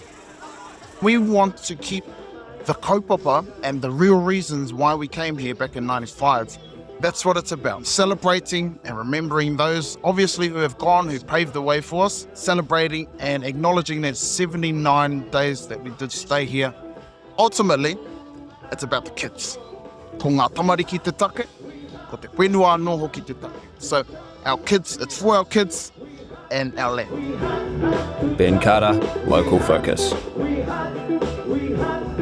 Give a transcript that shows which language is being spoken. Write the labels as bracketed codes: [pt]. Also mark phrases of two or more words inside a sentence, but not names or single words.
[en] We want to keep the kaupapa and the real reasons why we came here back in 95. That's what it's about. Celebrating and remembering those, obviously, who have gone, who paved the way for us. Celebrating and acknowledging that 79 days that we did stay here. Ultimately, it's about the kids. [mi] Ko ngā tamari ki te take, ko te whenua noho ki te take. [en] So our kids, it's for our kids and our land. Ben Carter, Local Focus.